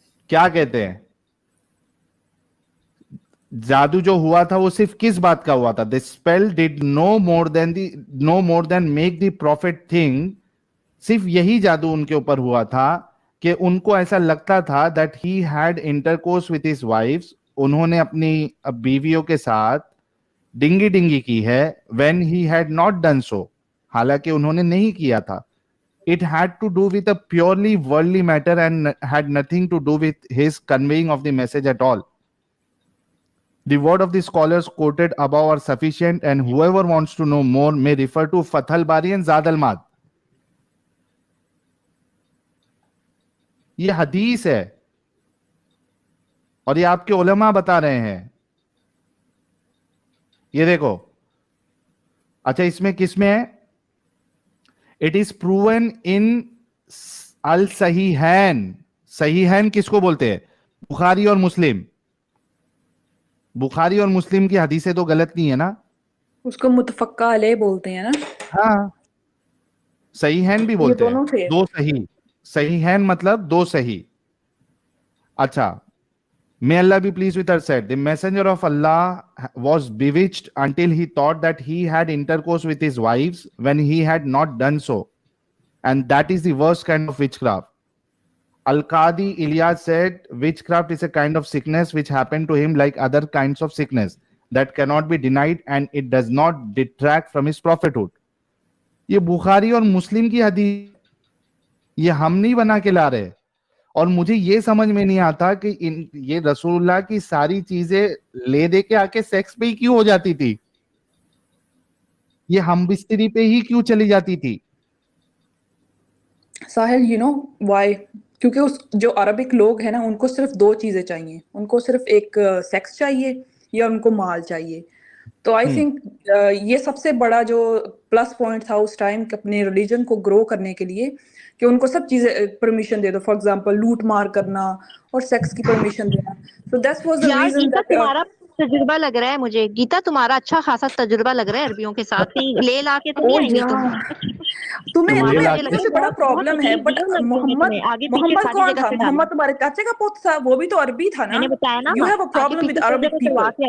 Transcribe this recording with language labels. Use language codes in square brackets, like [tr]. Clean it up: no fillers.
[ur] کیا کہتے ہیں؟ جادو جو ہوا تھا وہ صرف کس بات کا ہوا تھا؟ [en] the spell did no more than make the prophet think. [ur] صرف یہی جادو ان کے اوپر ہوا تھا کہ ان کو ایسا لگتا تھا [en] that he had intercourse with his wives, [ur] انہوں نے اپنی بیویوں کے ساتھ ڈنگی ڈنگی کی ہے [en] when he had not done so, [ur] حالانکہ انہوں نے نہیں کیا تھا. [en] It had to do with a purely worldly matter and had nothing to do with his conveying of the message at all. The word of the scholars quoted above are sufficient, and whoever wants to know more may refer to Fath al-Bari and Zad al-Ma'ad. [ur] یہ حدیث ہے اور یہ آپ کے علماء بتا رہے ہیں. یہ دیکھو. اچھا اس میں کس میں ہے؟ [en] It is proven in al-Sahihain. [ur] صحیحین کس کو بولتے ہیں؟ بخاری اور مسلم. بخاری اور مسلم کی حدیثیں تو غلط نہیں ہے نا؟ اس کو متفقہ علیہ بولتے ہیں نا. ہاں صحیحین بھی بولتے ہیں. دو صحیح. صحیحین مطلب دو صحیح. اچھا. [en] May Allah be pleased with her said, the messenger of Allah was bewitched until he thought that he had intercourse with his wives when he had not done so. And that is the worst kind of witchcraft. Al-Qadi Ilyas said, witchcraft is a kind of sickness which happened to him like other kinds of sickness that cannot be denied and it does not detract from his prophethood. [ur] یہ بخاری اور مسلم کی حدیث یہ ہم نہیں بنا کے لا رہے. اور مجھے یہ سمجھ میں نہیں آتا کہ یہ رسول اللہ کی ساری چیزیں لے دے کے آ کے سیکس پہ ہی کیوں ہو جاتی تھی؟ یہ ہم بستری پہ ہی کیوں چلی جاتی تھی؟ ساحل [en] You know why? [ur] کیونکہ اس جو عربک لوگ ہیں نا ان کو صرف دو چیزیں چاہیے. ان کو صرف ایک سیکس چاہیے یا ان کو مال چاہیے. تو [en] I think [ur] یہ سب سے بڑا جو پلس پوائنٹ تھا اس ٹائم اپنے ریلیجن کو گرو کرنے کے لیے کہ ان کو سب چیزیں permission they do. For example لوٹ مار کرنا اور سیکس کی پرمیشن دینا. [en] So that was the reason that [ur] تمہارا تجربہ لگ رہا ہے مجھے گیتا, تمہارا اچھا خاصا تجربہ لگ رہا ہے عربیوں کے ساتھ. لے لا کے تو نہیں آئیں گے تمہیں سے بڑا پرابلم ہے. بٹ محمد کون تھا؟ محمد تمہارے چاچے کا پوت تھا, وہ بھی تو عربی تھا نا. [en] You have a problem with Arabic people.